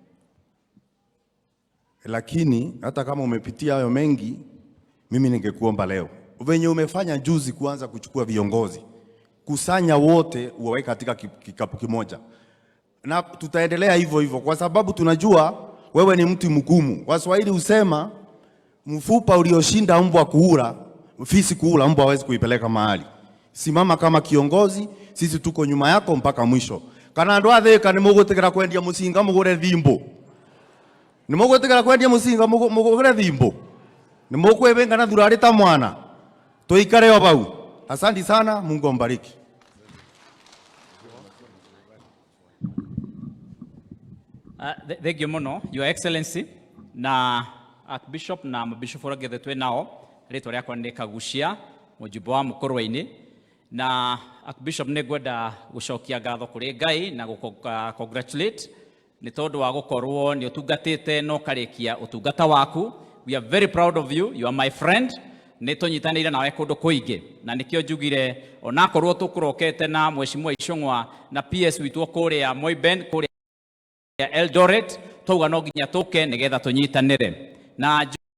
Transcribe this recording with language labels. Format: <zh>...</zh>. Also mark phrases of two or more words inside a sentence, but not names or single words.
<sw>Lakini hata kama umepitia hayo mengi, mimi ningekuomba leo venye umefanya juzi kuanza kuchukua viongozi, kusanya wote uwaweke katika kikapu kimoja. Na tutaendelea hivyo hivyo kwa sababu tunajua wewe ni mtu mgumu. Waswahili husema mfupa ulioshinda mbwa kuula, fisi kuula, mbwa hawezi kuipeleka mahali. Simama kama kiongozi, sisi tuko nyuma yako mpaka mwisho.</sw> <ki>Kana ndo atheka ni mugutegera kwendia musinga mugure thimbo. Ni mugutegera kwendia musinga mugure thimbo. Ni mukwebenga na thurari ta mwana. Tuikare o bau.</ki> <sw>Asante sana, Mungu ambariki.</sw> <en>Thank you muno, Your Excellency.</en> <ki>Na Archbishop na mabishop oragithe twe nao ritwa riakwa ni Kagucia mujumbe wa Mukorwa-ini. Na Archbishop ni gwenda gucokia ngatho kuri Ngai na congratulate ni tondu wa gukorwo ni utungatite no karikia utungata waku.</ki> <en>We are very proud of you. You are my friend.</en> <ki>Ni tunyitanire nawe kundu kuingi na nikio njugire onakorwo tukurokete na Mheshimiwa Icung'wa na PS witwo kuria Moiben kuria Eldoret tuga no nginya tuke nigetha tunyitanire na</ki>